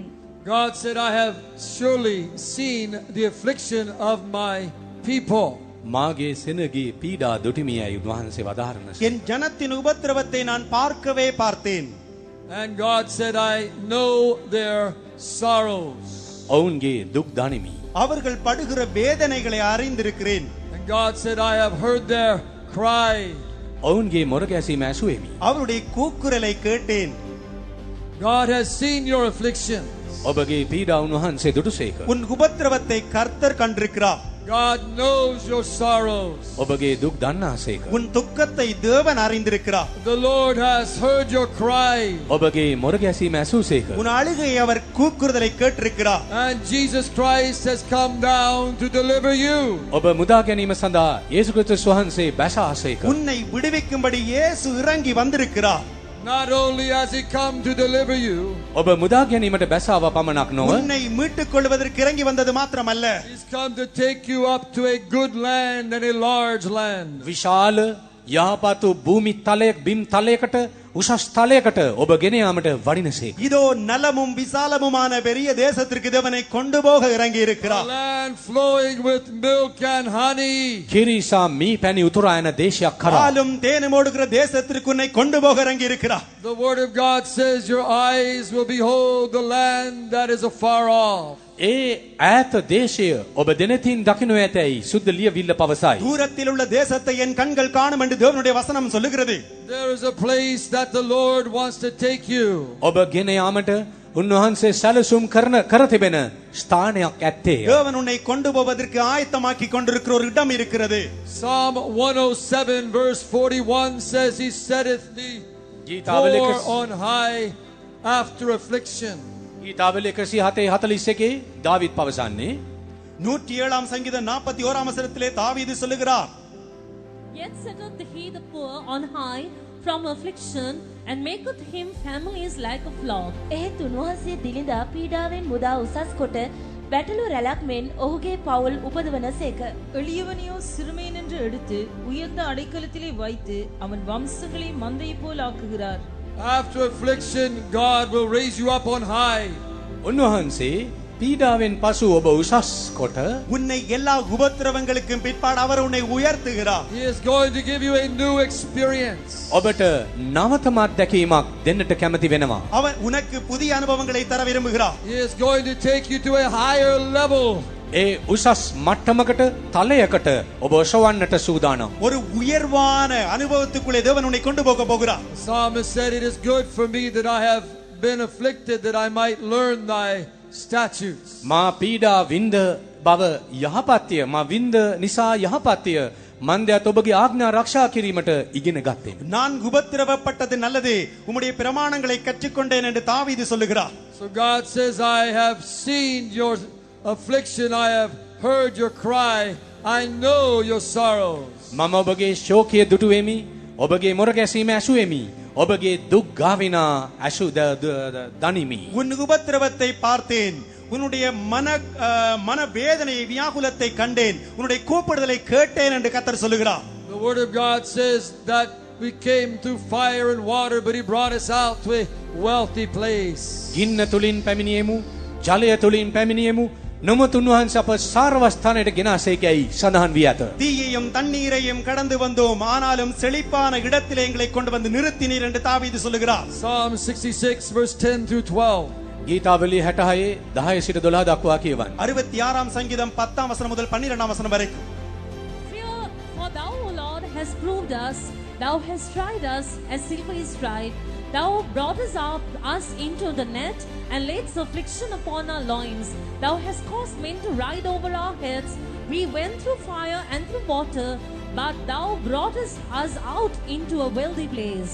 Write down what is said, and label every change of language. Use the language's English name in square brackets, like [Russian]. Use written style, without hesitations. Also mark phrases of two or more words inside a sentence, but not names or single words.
[English] God said, I have surely seen the affliction of my people. [Sinhala] මාගේ සෙනගේ පීඩා දුටිමියයි උන්වහන්සේ වදාරන. [Tamil] என் ஜனத்தின் உபத்திரவத்தை நான் பார்க்கவே பார்த்தேன். [English] And God said, I know their sorrows. [Sinhala] ඔවුන්ගේ දුක් දනිමි. [Tamil] அவர்கள் படுகிற வேதனைகளை அறிந்திருக்கிறேன். [English] And God said, I have heard their cry. [Sinhala] ඔවුන්ගේ මොර ගැසීම ඇසුවෙමි. [Tamil] அவருடைய கூக்குரலை கேட்டேன். [English] God has seen your affliction. [Sinhala] ඔබගේ පීඩා උන්වහන්සේ දුටුසේක. [Tamil] உன் உபத்திரவத்தை கர்த்தர் கண்டிருக்கிறார். [English] God knows your sorrows. [Sinhala] ඔබගේ දුක් දන්නාසේක. [Tamil] உன் துக்கத்தை தேவன் அறிந்திருக்கிறார். [English] The Lord has heard your cry. [Sinhala] ඔබගේ මොර ගැසීම ඇසුසේක. [Tamil] உன் அழுகையை அவர் கூக்குறுதலை கேட்டிருக்கிறார். [English] And Jesus Christ has come down to deliver you. [Sinhala] ඔබ මුදා ගැනීම සඳහා යේසු ක්‍රිස්තුස් වහන්සේ බැසාසේක. [Tamil] உன்னை விடுவிக்கும்படி இயேசு இறங்கி வந்திருக்கிறார். [English] Not only has he come to deliver you, [Sinhala] ඔබ මුදා ගැනීමට බැසාව පමණක් නොව [Tamil] உன்னை மீட்டுக் கொள்வதற்கு இறங்கி வந்தது மாத்திரமல்ல, [English] he's come to take you up to a good land and a large land. [Sinhala] විශාල යහපත් භූමි තලයක් බිම් තලයකට උසස් තලයකට ඔබ ගෙන යාමට වඩිනසේක. [Tamil] இதோ நலமும் விசாலமுமான பெரிய தேசத்திற்கு தேவனை கொண்டு போக இறங்கி [English] A [Tamil] இருக்கிறார். [English] land flowing with milk and honey. [Sinhala] කිරිසා මී පැණි උතුරා යන දේශයක් කරා. [Tamil] பாலும் தேனும் ஓடுகிற தேசத்திற்கு உன்னை கொண்டு போக இறங்கி இருக்கிறார். [English] The word of God says your eyes will behold the land that is afar off. [Sinhala] ඒ ඈත දේශය ඔබ දෙනතින් දකින්න ඇතැයි සුද්ධ ලියවිල්ල පවසයි. [Tamil] தூரத்தில் உள்ள தேசத்தை என் கண்கள் காணும் என்று தேவனுடைய வசனம் சொல்லுகிறது. [English] There is a place that the Lord wants to take you. [Sinhala] ඔබ ගෙන යාමට උන්වහන්සේ සැලසුම් කර තිබෙන ස්ථානයක් ඇත්තේ. [Tamil] தேவன் உன்னை கொண்டு போவதற்கு ஆயத்தமாக்கி கொண்டிருக்கிற ஒரு இடம் இருக்கிறது. [English] Psalm 107 verse 41 says he setteth the [Sinhala] ගීතාවල [English] poor on high after affliction. [Sinhala] ගීතාවල 107:41 දාවිද් පවසන්නේ [Tamil] 107 சங்கீதம் 41 வசனத்திலே தாவீது சொல்லுகிறார், [English] Yet setteth he the poor on high from affliction, and maketh him families like a flock. [Sinhala] එහෙත් උන්වහන්සේ දිලිඳා පීඩාවෙන් මුදා උසස් කොට බැටළු රැලක් මෙන් ඔහුගේ පවුල් උපදවනසේක. [Tamil] எளியவனையோ சிறுமையன் என்று எடுத்து உயர்ந்த அடைக்கலத்திலே வைத்து அவன் வம்சங்களை மந்தை போல் ஆக்குகிறார். [English] After affliction, God will raise you up on high. [Sinhala] උන්වහන්සේ පීඩාවෙන් පසු ඔබ උසස් කොට [Tamil] உன்னை எல்லா உபத்திரவங்களுக்கும் பிற்பாடு அவர் உன்னை உயர்த்துகிறார். [English] He is going to give you a new experience. [Sinhala] ඔබට නවතමත් දැකීමක් දෙන්නට කැමති වෙනවා. [Tamil] அவர் உனக்கு புதிய அனுபவங்களை தர விரும்புகிறார். [English] He is going to take you to a higher level. [Sinhala] ඒ උසස් මට්ටමකට තලයකට ඔබ ඔසවන්නට සූදානම්. [Tamil] ஒரு உயர்வான அனுபவத்துக்குள்ளே தேவன் உன்னை கொண்டு போக போகிறார். [English] The psalmist said, "It is good for me that I have been afflicted, that I might learn thy statutes." [Sinhala] මා පීඩා වින්ද බව යහපත්ය. මා වින්ද නිසා යහපත්ය. මන්දයත් ඔබගේ ආඥා රක්ෂා කිරීමට ඉගෙන ගත්තෙමි. [Tamil] நான் உபத்திரவப்பட்டது நல்லது, உம்முடைய பிரமாணங்களை கற்றுக்கொண்டேன் என்று தாவீது சொல்லுகிறார். [English] So God says, "I have seen your affliction, I have heard your cry, I know your sorrows." [Sinhala] මම ඔබගේ ශෝකය දුටුවෙමි. ඔබගේ මොරගැසීම ඇසුවෙමි. ඔබගේ දුක් ගාවිනා ඇසු දනිමි. [Tamil] உன் உபத்திரவத்தை பார்த்தேன், உன்னுடைய மன வேதனையை வியாகுலத்தை கண்டேன், உன்னுடைய கூப்பிடுதலை கேட்டேன் என்று கர்த்தர் சொல்லுகிறார். [English] The word of God says that we came through fire and water, but he brought us out to a wealthy place. [Sinhala] ගින්න තුලින් පැමිණියෙමු. ජලය තුලින් පැමිණියෙමු. නොමුත් උන්වහන්සේ අප සාරවස්ථානයට ගෙනාසේකයි සඳහන් වී ඇත. [Tamil] தீயையும் தண்ணீரையும் கடந்து வந்தோம், ஆனாலும் செழிப்பான இடத்திலே எங்களை கொண்டு வந்து நிறுத்தினீர் என்று தாவீது சொல்லுகிறார். [English] Psalm 66 verse 10 through 12. [Sinhala] ගීතාවලිය 66 10 සිට 12 දක්වා කියවන්න. [Tamil] 66 சங்கீதம் 10 வசனம் முதல் 12 வசனம் வரைக்கும். [English] Fear, for thou, O Lord, hast proved us, thou hast tried us as silver is tried. Thou broughtest us into the net and laidst affliction upon our loins. Thou hast caused men to ride over our heads. We went through fire and through water, but thou broughtest us out into a wealthy place.